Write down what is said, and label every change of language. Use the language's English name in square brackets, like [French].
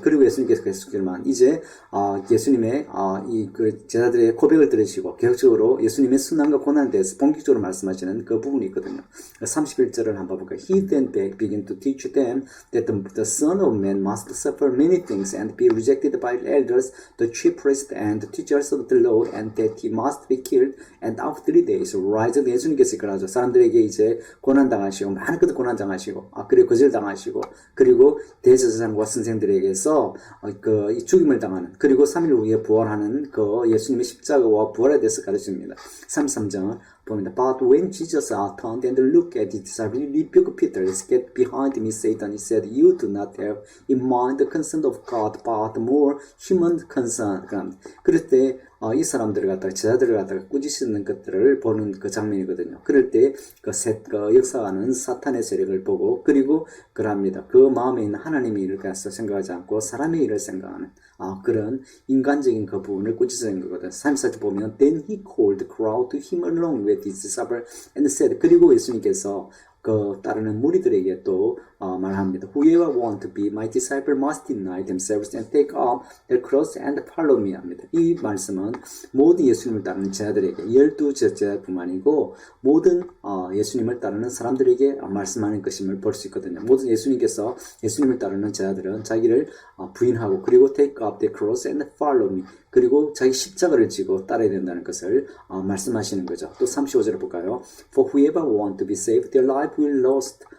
[Korean] 그리고 예수님께서 계속했지만 이제 예수님의 이 그 제자들의 고백을 들으시고 계속적으로 예수님의 순환과 고난에 대해서 본격적으로 말씀하시는 그 부분이 있거든요. 31절을 한번 볼까요? [English] He then began to teach them that the Son of Man must suffer many things and be rejected by the elders, the chief priests and the teachers of the law, and that he must be killed and after 3 days rise. [Korean] 예수님께서 그러죠. 사람들에게 이제 고난 당하시고 많은 것들 고난 당하시고 그리고 거절 당하시고 그리고 대제사장과 선생들에게서 이 죽임을 당하는 그리고 3일 후에 부활하는 그 예수님의 십자가와 부활에 대해서 가르칩니다. 33절 보면 [English] But when Jesus turned and looked at his disciples, he rebuked Peter. Get behind me, Satan. He said, You do not have in mind the concern of God, but more human concern. [Korean] 그럴 때 이 사람들을 갖다가 제자들을 갖다가 꾸짖는 것들을 보는 그 장면이거든요. 그럴 때 그 역사하는 사탄의 세력을 보고 그리고 그럽니다. 그 마음에 있는 하나님의 일을 가서 생각하지 않고 사람의 일을 생각하는 그런 인간적인 그 부분을 꾸짖는 거거든. 34절 보면 [English] Then he called the crowd to him along with his disciples and said. [Korean] 그리고 예수님께서 그 따르는 무리들에게 또 말합니다. [English] Whoever want to be my disciple must deny themselves and take up their cross and follow me [Korean] 합니다. 이 말씀은 모든 예수님을 따르는 제자들에게 12제자뿐만 아니고 모든 예수님을 따르는 사람들에게 말씀하는 것임을 볼 수 있거든요. 모든 예수님께서 예수님을 따르는 제자들은 자기를 부인하고 그리고 [English] take up their cross and follow me [Korean] 그리고 자기 십자가를 지고 따라야 된다는 것을 말씀하시는 거죠. 또 35절을 볼까요? [English] For whoever want to be saved, their life will lost.